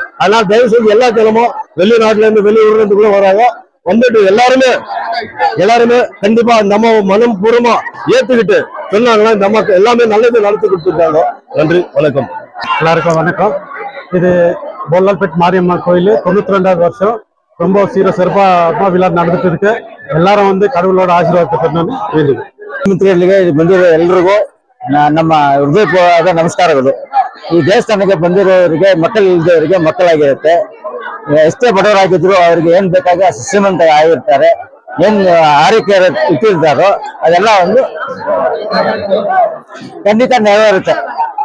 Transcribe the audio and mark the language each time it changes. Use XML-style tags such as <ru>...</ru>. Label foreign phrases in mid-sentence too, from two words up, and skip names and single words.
<ta>அதனால தயவு செஞ்சு எல்லா ஜனமும் வெளிநாட்டுல இருந்து வெளியூர்ல இருந்து கூட வராங்க, வந்துட்டு எல்லாருமே கண்டிப்பா இந்த அம்மா மனம் பூர்வமா ஏத்துக்கிட்டு சொன்னாங்கன்னா இந்த அம்மாக்கு எல்லாமே நல்லது நடத்தி கொடுத்துருக்காங்க. நன்றி, வணக்கம். எல்லாருக்கும் வணக்கம். இது பொல்லல்பேட் மாரியம்மா கோயில் 92வது வருஷம் ரொம்ப சிறப்பா அம்மா விழா நடந்துட்டு இருக்கு. எல்லாரும் வந்து கடவுளோட</ta> <kn>ಆಶೀರ್ವಾದ ಪಡೆದು ಮಿತ್ರರಿಗೆ ಬಂದಿರೋ ಎಲ್ರಿಗೂ ನಮ್ಮ ಹೃದಯಪೂರ್ವಕ ನಮಸ್ಕಾರಗಳು. ಈ ದೇವಸ್ಥಾನಕ್ಕೆ ಬಂದಿರೋರಿಗೆ ಮಕ್ಕಳು ಇಲ್ದವರಿಗೆ ಮಕ್ಕಳಾಗಿರುತ್ತೆ. ಎಷ್ಟೇ ಬಡವರಾಗಿದ್ರು ಅವ್ರಿಗೆ ಏನ್ ಬೇಕಾಗಿ ಶ್ರೀಮಂತ ಆಗಿರ್ತಾರೆ, ಏನ್ ಆರೈಕೆ ಇಟ್ಟಿರ್ತಾರೋ ಅದೆಲ್ಲ ಒಂದು ಖಂಡಿತ ನೆರವೇರುತ್ತೆ.</kn>